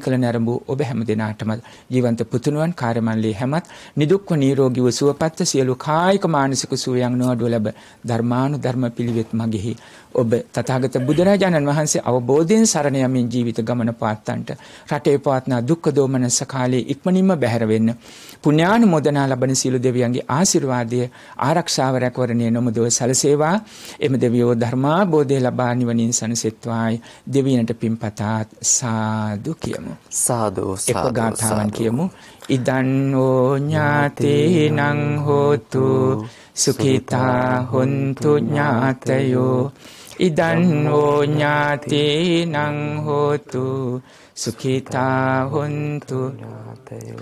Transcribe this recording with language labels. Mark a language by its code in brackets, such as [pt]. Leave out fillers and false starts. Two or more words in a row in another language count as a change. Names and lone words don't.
[si] කළ නැරඹූ ඔබ හැම දිනාටම ජීවන්ත පුතුණුවන් කාර්යමණ්ඩලයේ හැමත් නිදුක්ව නිරෝගීව සුවපත් සියලු කායික මානසික සුවයන් නොඅඩුව ලැබ ධර්මානුධර්ම පිළිවෙත් මගෙහි ඔබ තථාගත බුදුරජාණන් වහන්සේ අවබෝධයෙන් සරණ යමින් ජීවිත ගමන පාත්තන්ට රටේ පවත්නා දුක්ඛ දෝමනස කාලයේ ඉක්මනින්ම බැහැර වෙන්න පුණ්‍යානුමෝදනා ලබන සියලු දෙවියන්ගේ ආශිර්වාදය ආරක්ෂාව රැකවරණය නොමදව සැලසේවා. එම දෙවියෝ ධර්මාබෝධය ලබා නිවනින් සැනසෙත්වායි දෙවියන්ට පින්පතාත් සාදු කියමු. සාදු එක්ව ගාථාවන් කියමු. [pi] ඉදන්නෝ ඥාතේනං හෝතු සුඛිතා හොන්තු ඥාතයෝ. ඉදන්නෝ ඥාතේනං හෝතු සුඛිතා හොන්තු ඥාතයෝ.